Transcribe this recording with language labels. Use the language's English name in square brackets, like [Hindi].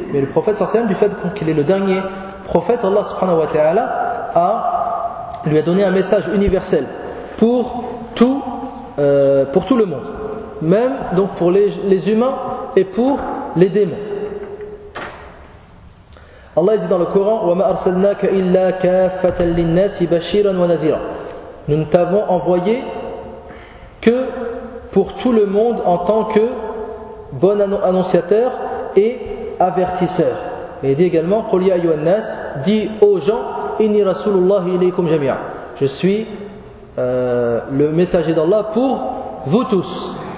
[French] Mais le prophète sallallahu alayhi wa sallam, du fait qu'il est le dernier prophète, Allah subhanahu wa ta'ala lui a donné un message universel pour tout le monde, même donc pour les humains et pour les démons. Allah dit dans le Coran [Arabic] وَمَا أَرْسَلْنَاكَ إِلَّا كَافَةً لِلنَّاسِ بَشِيرًا وَنَذِيرًا. [French] Nous ne t'avons envoyé que pour tout le monde en tant que bon annonciateur et avertisseur. Et il dit également [Arabic] قُلْ يَا أَيُّهَا النَّاسِ, [French] dit aux gens [Arabic] إِنِّي رَسُولُ اللَّهِ إِلَيْكُمْ جَمِيعًا, [French] je suis le messager d'Allah pour vous tous.